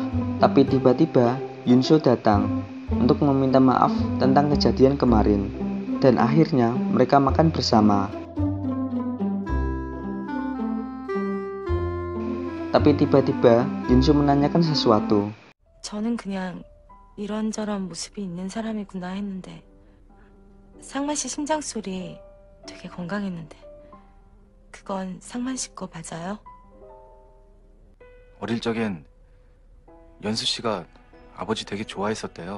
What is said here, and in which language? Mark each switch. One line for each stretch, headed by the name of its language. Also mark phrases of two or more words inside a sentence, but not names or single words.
Indonesian: Tapi tiba-tiba Yunso datang untuk meminta maaf tentang kejadian kemarin. Dan akhirnya mereka makan bersama. Tapi tiba-tiba Yunso menanyakan sesuatu.
Korean: 저는 그냥 이런저런 모습이 있는 사람이구나 했는데 상만 씨 심장 소리 되게 건강했는데 그건 상만 씨 거 맞아요? 어릴 적엔 연수 씨가 아버지 되게 좋아했었대요.